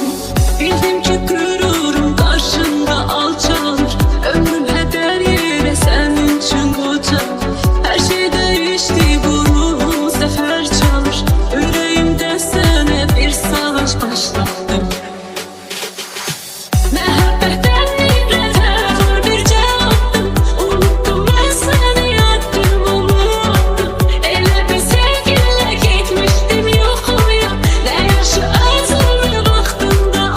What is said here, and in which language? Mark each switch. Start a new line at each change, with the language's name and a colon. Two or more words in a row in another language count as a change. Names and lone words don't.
Turkish: Bildim ki gururum karşında alçalır. Ömrüm heder yere senin için kocalır. Her şey değişti, bu ruhum sefer çalır. Yüreğimde sana bir savaş başlattım.
Azerbaijani: Məhəbbətdən nifrətə bir cavabdım. Unuttum mən səni, yattım unuttum. Elə bir sevgilə getmişdim yoxuya. Nə yaşı özümə vaxtında